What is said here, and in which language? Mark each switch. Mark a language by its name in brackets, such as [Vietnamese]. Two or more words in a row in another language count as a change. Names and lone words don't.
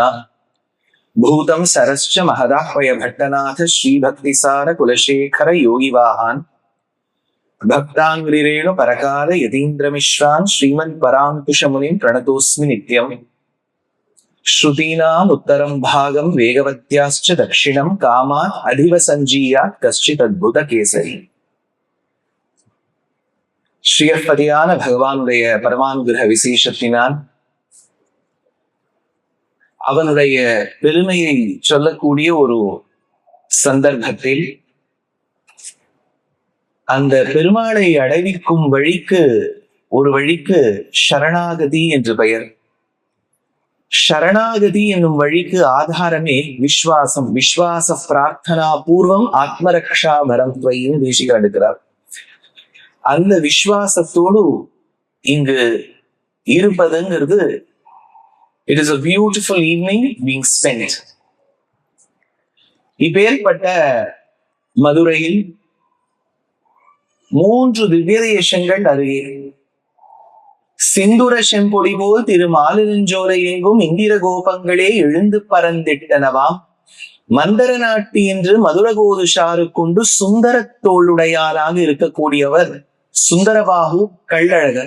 [Sanskrit] भूतं सरश्च महदाह्वय भट्टनाथ श्रीभक्तिसार कुलशेखर योगिवाहान् भक्ताङ्घ्रिरेणु परकार यतीन्द्रमिश्रान् श्रीमत्पराङ्कुशमुनिं प्रणतोऽस्मि नित्यम्। श्रुतीनाम् उत्तरं भागं वेगवत्याश्च दक्षिणं कामात् अधिव सञ्जीयात् कश्चिदद्भुतकेसरी। [Tamil] ஸ்ரீயப்பதியான பகவானுடைய பரமானுகிரக விசேஷத்தினால் அவனுடைய பெருமையை சொல்லக்கூடிய ஒரு சந்தர்ப்பத்தில் அந்த பெருமாளை அடைவிக்கும் ஒரு வழிக்கு சரணாகதி என்று பெயர். சரணாகதி என்னும் வழிக்கு ஆதாரமே விஸ்வாசம். [Sanskrit] विश्वास प्रार्थना पूर्वम् आत्मरक्षा [Tamil] பரத்வைன்னு தேசிக எடுக்கிறார். அந்த விஸ்வாசத்தோடு இங்கு இருப்பதுங்கிறது [English] it is a beautiful evening being spent. [Tamil] இப்பேற்பட்ட மதுரையில் 3 திவ்ய தேசங்கள் அருகே சிந்துர செம்பொடி போல் திரு மாலிருஞ்சோலை எங்கும் இந்திர கோபங்களே எழுந்து பறந்திட்டனவாம் மந்தர நாட்டி என்று மதுரகோது சாறு கொண்டு சுந்தர தோளுடையாராக இருக்கக்கூடியவர் சுந்தரபாகு கள்ளழகர்.